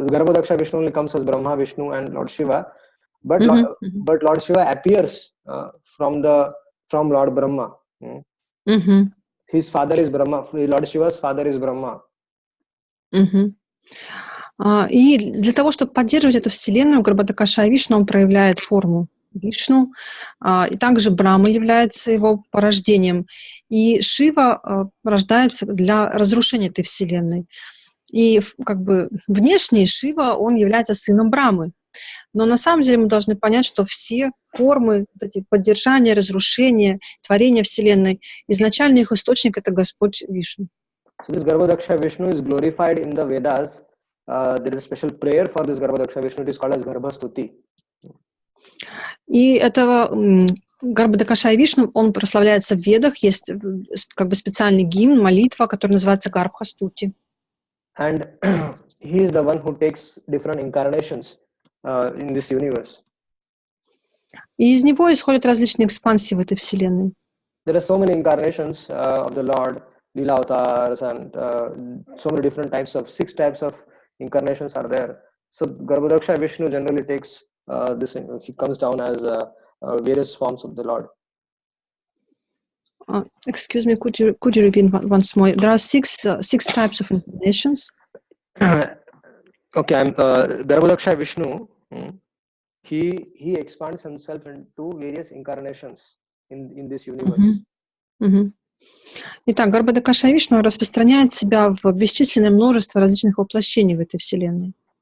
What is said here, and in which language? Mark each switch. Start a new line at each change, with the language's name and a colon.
English: Garbhodaksha Vishnu only comes as Brahma, Vishnu, and Lord Shiva. But but Lord Shiva appears from Lord Brahma. His father is Brahma. Lord Shiva's father is Brahma.
Russian: И для того, чтобы поддерживать эту вселенную, Гарбhodakashaya Вишну, он проявляет форму Вишну, и также Брахма является его порождением. И Шива рождается для разрушения этой вселенной. И как бы внешне Шива, он является сыном Брахмы. Но на самом деле мы должны понять, что все формы поддержания, разрушения, творения вселенной, изначально их источник — это Господь Вишну.
English: So this Garbhodaksha Vishnu is glorified in the Vedas. There is a special prayer for this Garbhodaksha Vishnu. It is called as Garbhastuti.
Russian: И этого Гарбhodakashaya Вишну, он прославляется в Ведах. Есть как бы специальный гимн, молитва, который называется Гарбхастути.
English: And he is the one who takes different incarnations in this universe.
Russian: И из него исходят различные экспансии в этой вселенной.
English: There are so many incarnations of the Lord, Lila avatars, and so many different types of 6 types of incarnations are there. So Garbhodaksha Vishnu generally takes this. He comes down as various forms of the Lord. Excuse me, could you repeat once more? There are six types of incarnations. Okay, Garbhodaksha Vishnu. He expands himself into various incarnations in this universe.
Russian: Итак, Гарбhodakashaya Вишну распространяет себя в бесчисленное множество различных воплощений в этой вселенной.